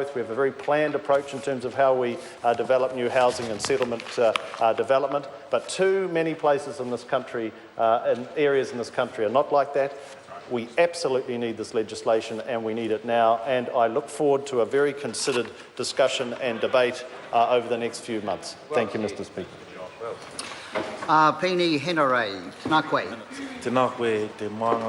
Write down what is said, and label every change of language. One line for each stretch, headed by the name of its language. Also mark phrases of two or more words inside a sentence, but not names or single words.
English: We have a very planned approach in terms of how we develop new housing and settlement development. But too many places in this country and areas in this country are not like that. We absolutely need this legislation and we need it now, and I look forward to a very considered discussion and debate over the next few months. Thank you, Mr. Speaker.
Māori: Pini Henare, Tēnā koe. Tēnā koe, te maanga